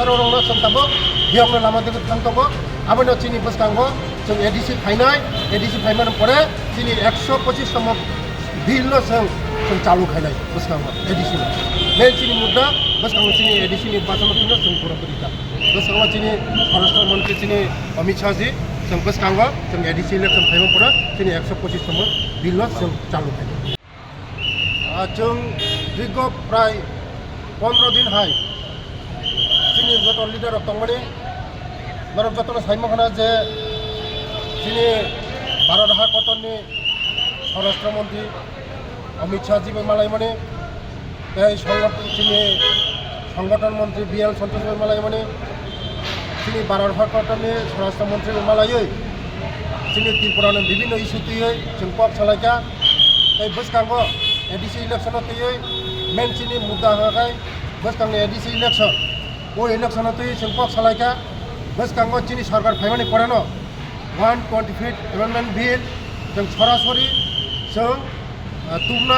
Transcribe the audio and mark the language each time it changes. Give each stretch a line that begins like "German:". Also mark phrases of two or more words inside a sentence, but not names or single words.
Bodo: रंनो जों ताबो बेयावनो लामा दिगे थांदोंमोन आबानो जोंनि बसकांगो जों ADC फायमानि परे जोंनि 125 तम बिल जों चालू खायनाय बसकांगो ADC मेन जोंनि मुद्दा बसकांगो जोंनि ADC निर्वाचन जों पुरपरिता बसकांगो जोंनि स्वराष्ट्र मंत्री जोंनि अमित शाह जी जों बसकांगो जों
English: ADC election
Bodo: फायमानि परे जोंनि 125 तम बिल जों चालू खायनाय जों दीर्घ प्राय 15 दिन हाय जोंनि जत लिडार दंमाने भारत जतन साइमखना जे जोंनि भारत हादरनि स्वराष्ट्र मंत्री अमित शाह जी मालाय माने जोंनि संगठन मंत्री BL सन्तोष मालाय माने जोंनि भारत हादरनि स्वराष्ट्र मंत्री मालायै जोंनि त्रिपुरानो विभिन्न इस्यु तैयै जों पक सालायका बसकांगो
English: ADC election
Bodo: तैयै मेन जोंनि मुद्दा हाय बसकांगो
English: ADC election
Bodo: वो इलेक्शन तैयै जों पक सालायका बसकांगो जोंनि सरकार फायमानि परानो 125
English: amendment bill
Bodo: जों सरासरि जों तुमनाय